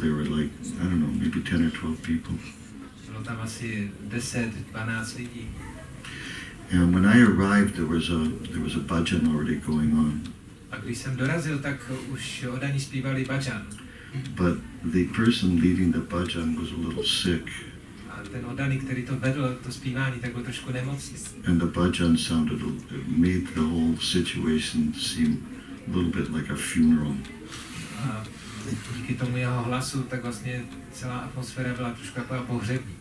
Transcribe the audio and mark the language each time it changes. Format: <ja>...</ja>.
<en>There were like, I don't know, maybe 10 or 12 people.</en> <cs>Bylo tam asi 10-12 lidí.</cs> <en>And when I arrived, there was a bhajan already going on.</en> <cs>A když jsem dorazil, tak už oddaní zpívali bhajan.</cs> <en>But the person leading the bhajan was a little sick.</en> <cs>A ten oddaný, který to vedl, to zpívání, tak byl trošku nemocný.</cs> <en>And the bhajan made the whole situation seem a little bit like a funeral.</en> <cs>A díky tomu jeho hlasu, tak vlastně celá atmosféra byla trošku taková pohřební.</cs>